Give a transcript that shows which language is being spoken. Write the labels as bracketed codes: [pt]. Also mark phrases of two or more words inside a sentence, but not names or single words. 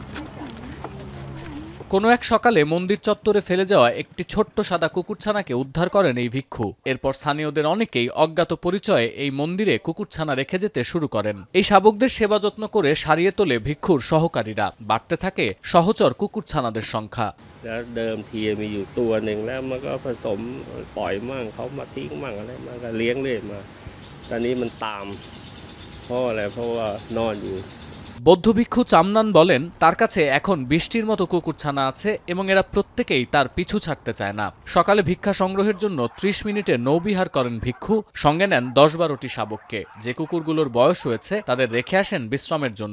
[bn] কোনো এক সকালে মন্দির চত্বরে ফেলে যাওয়া একটি ছোট্ট সাদা কুকুরছানাকে উদ্ধার করেন এই ভিক্ষু। এরপর স্থানীয়দের অনেকেই অজ্ঞাত পরিচয়ে এই মন্দিরে কুকুরছানা রেখে যেতে শুরু করেন। এই শাবকদের সেবা যত্ন করে সারিয়ে তোলে ভিক্ষুর সহকারীরা। বাড়তে থাকে সহচর কুকুরছানাদের সংখ্যা। [th] เดิมทีมีอยู่ตัวหนึ่งแล้วมันก็ผสมปล่อยมั่งเขามาทิ้งมั่งอะไรมันก็เลี้ยงเรื่อยมาตอนนี้มันตามเพราะอะไรเพราะว่านอนอยู่ [bn] বৌদ্ধ ভিক্ষু চামনান বলেন, তার কাছে এখন ২০টির মতো কুকুরছানা আছে এবং এরা প্রত্যেকেই তার পিছু ছাড়তে চায় না। সকালে ভিক্ষা সংগ্রহের জন্য ৩০ মিনিটে নৌবিহার করেন ভিক্ষু। সঙ্গে নেন ১০-১২টি শাবককে। যে কুকুরগুলোর বয়স হয়েছে তাদের রেখে আসেন বিশ্রামের জন্য।